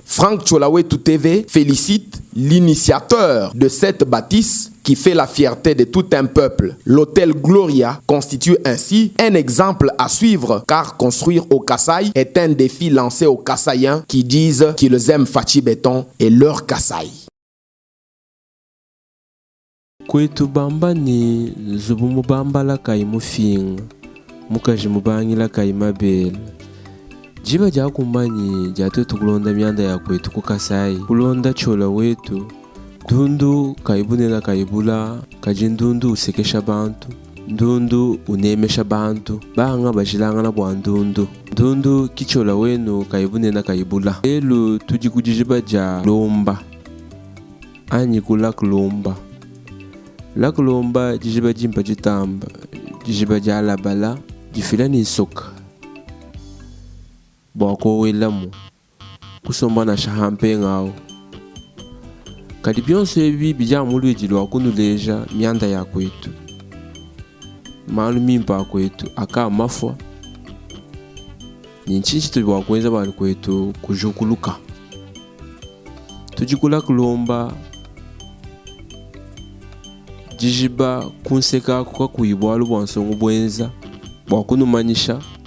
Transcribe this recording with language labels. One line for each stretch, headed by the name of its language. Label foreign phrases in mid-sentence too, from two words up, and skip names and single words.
French: Franck Tcholawetu TV félicite l'initiateur de cette bâtisse qui fait la fierté de tout un peuple. L'hôtel Gloria constitue ainsi un exemple à suivre car construire au Kasaï est un défi lancé aux Kasaïens qui disent qu'ils aiment Fachi Béton et leur Kasaï.
Luba-Lulua: Kwetu bamba ni zubu mubamba la kai mufinga mukaji mubangi la kai mabele jiba ja kumbanyi jatu tukulonda myanda ya kwetu ku Kasaï kulonda chola wetu ndundu kaibune na kaibula kaji ndundu usekesha bantu ndundu unemesha bantu banga bajilanga na bwa ndundu kichola wenu kaibune na kaibula elu tujikujijiba ja lomba anyi kulak lomba lak lomba jijiba jimpa jitamba jijiba ja labala jifila ni soka bwako welamu kusomba na shahampe ngao kadi byonse ebi bija mulwiji lwakunuleja myanda ya kwetu malu mimpa kwetu aka mafwa ni nchinchi tulwakwenza bali kwetu kujukuluka tujikula kulomba jijiba kunseka kwa kuibwalu bwansongo bwenza bwakunumanyisha